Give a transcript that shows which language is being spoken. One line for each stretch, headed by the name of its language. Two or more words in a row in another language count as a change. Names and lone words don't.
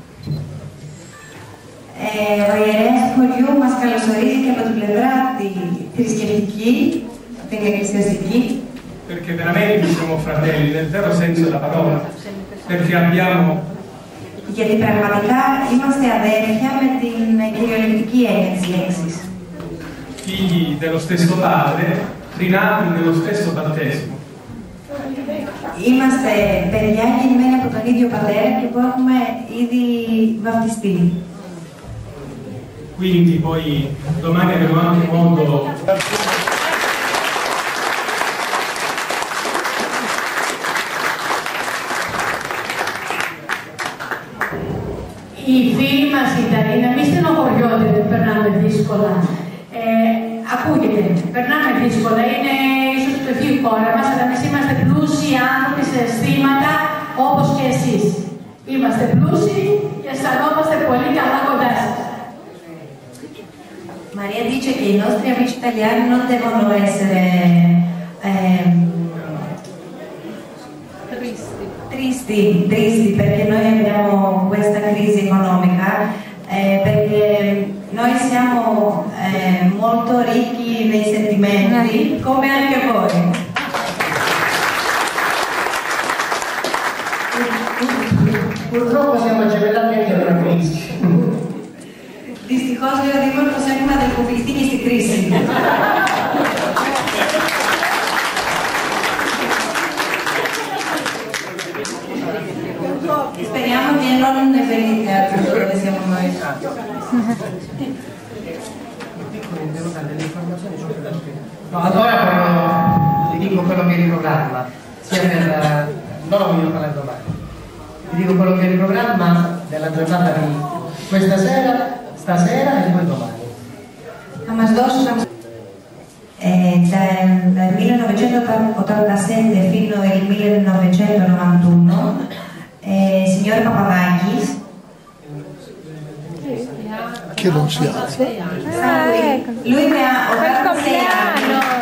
Greek: Ο ιερέας του χωριού μας καλωσορίζει και από την πλευρά τη θρησκευτική, την εκκλησιαστική.
Italian: Perché veramente siamo fratelli nel vero senso della parola. Perché abbiamo
Greek: γιατί πραγματικά είμαστε αδέρφια με την κυριολεκτική έννοια της λέξης.
Italian: Figli dello stesso padre, rinati nello stesso battesimo.
Greek: Είμαστε παιδιά γεννημένοι από τον ίδιο πατέρα και που έχουμε ήδη βαπτιστεί.
Italian: Quindi poi domani avremo anche modo
Greek: Οι φίλοι μας Ιταλοί, να μην στενοχωριόνται που περνάμε δύσκολα. Ακούγεται, περνάμε δύσκολα, είναι ίσως φτωχή η χώρα μας, αλλά εμείς είμαστε πλούσιοι άνθρωποι σε αισθήματα όπως και εσείς. Είμαστε πλούσιοι και αισθανόμαστε πολύ καλά κοντά σας.
Italian: Maria dice che i nostri amici italiani non devono essere tristi perché noi abbiamo questa crisi economica, perché noi siamo molto ricchi nei sentimenti, come anche voi. Purtroppo siamo gemellati anche nella crisi.
Greek: Δυστυχώς, λέει ο Δήμαρχος, έχουμε αδελφοποιηθεί και στην κρίση.
Italian: Speriamo che non ne venite dove siamo noi. No, allora vi dico quello che è in programma, sia per... non lo voglio parlare domani. Vi dico quello che è in programma della giornata di questa sera, stasera e poi domani.
Greek: Θα μας δώσουν
Italian: dal 1987 fino al 1991 signor Papadakis che non si ha. Lui ne ha 86 anni.